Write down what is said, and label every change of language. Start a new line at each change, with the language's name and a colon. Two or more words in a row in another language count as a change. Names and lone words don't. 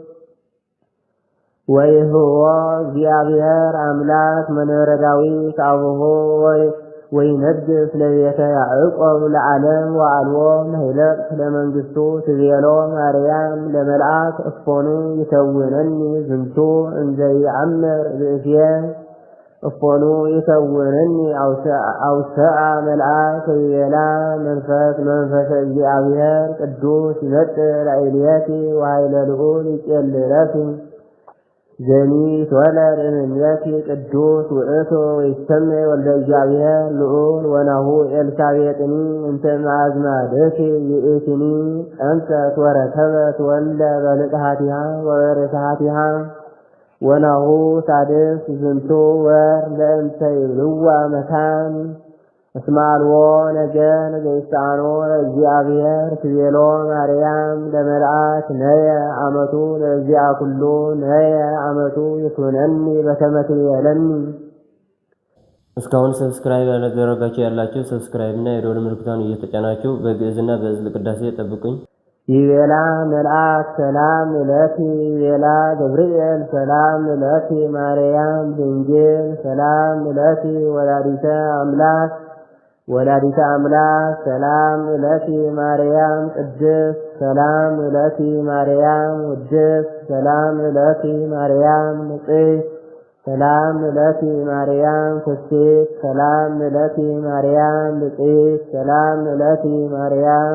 Geez: ወይሁቦ እግዚአብሔር አምላክ መንበረ ዳዊት አቡሁ ወይነግሥ ለቤተ ያዕቆብ ለዓለም ወአልቦ ምህለት ለመንግሥቱ ትቤሎ ማርያም ለመልአክ እፎኑ ይከውነኒ ዝንቱ እንዘ ይአምር ብእስየ እፎኑ ይከውነኒ አውሰአ መልአክ ወይቤላ መንፈሰ እግዚአብሔር ቅዱስ ይመጽእ ላዕሌኪ ወኃይለ ልዑል ይጼልለኪ ዘኒ ተወለድ እምኔኪ ቅዱስ ውእቱ ወይሰመይ ወልደ እግዚአብሔር ልዑል ወናሁ ኤልሳቤጥኒ እንተ እምአዝማድኪ ይእቲኒ ጸንሰት ወረከበት ወልደ በንቅሐቲሃ ወበርትዓቲሃ ወናሁ ሳድስ ዝንቱ ወር ለእንተ ይብልዋ መካን እስመ አልቦ ነገር ዘይሳኖ ለእግዚአብሔር ትቤሎ ማርያም ለመልአክ ነየ አመቱ ለእግዚአ ኩሉ ነየ አመቱ ይኩነኒ በከመ ትቤለኒ።
Amharic: እስካሁን ሰብስክራይብ ያላደረጋችሁ ያላችሁ ሰብስክራይብ እና የደወል ምልክቱን እየተጫናችሁ በግዕዝና በዕዝል ቅዳሴ ጠብቁኝ።
Geez: ይቤላ መልአክ ሰላም ለኪ ይቤላ ገብርኤል ሰላም ለኪ ማርያም ድንግል ሰላም ለኪ ወላዲተ አምላክ ሰላም ለኪ ማርያም ቅድስት ሰላም ለኪ ማርያም ውድስት ሰላም ለኪ ማርያም ንጽሕት ሰላም ለኪ ማርያም ፍሥሕት ሰላም ለኪ ማርያም ብፅዕት ሰላም ለኪ ማርያም